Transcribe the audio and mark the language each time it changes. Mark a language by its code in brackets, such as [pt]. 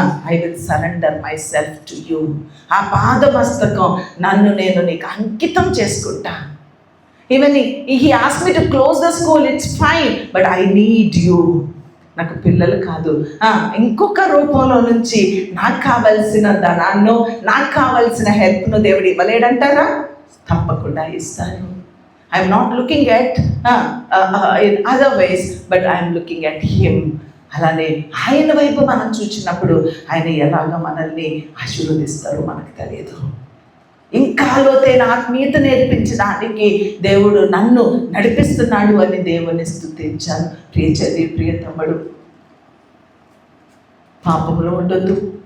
[en] I will surrender myself to you. [te] ఆ పాదమస్తకం నన్ను నేను నీకు అంకితం చేసుకుంటా. [en] Even he asked me to close the school, it's fine, but I need you. [te] నాకు పిల్లలు కాదు, ఇంకొక రూపంలో నుంచి నాకు కావలసిన ధనాన్ని, నాకు కావలసిన హెల్ప్ను దేవుడు ఇవ్వలేడంటారా? తప్పకుండా ఇస్తాను. [en] I'm not looking at in other ways, but I'm looking at him. [te] అలానే ఆయన వైపు మనం చూసినప్పుడు ఆయన ఎలాగ మనల్ని ఆశీర్వదిస్తారో మనకు తెలియదు. ఇంకా లోతైన ఆత్మీయత నేర్పించడానికి దేవుడు నన్ను నడిపిస్తున్నాడు అని దేవుని స్తుతించాను. ప్రియ చెల్లి, ప్రియ తమ్ముడు, పాపంలో ఉండొద్దు.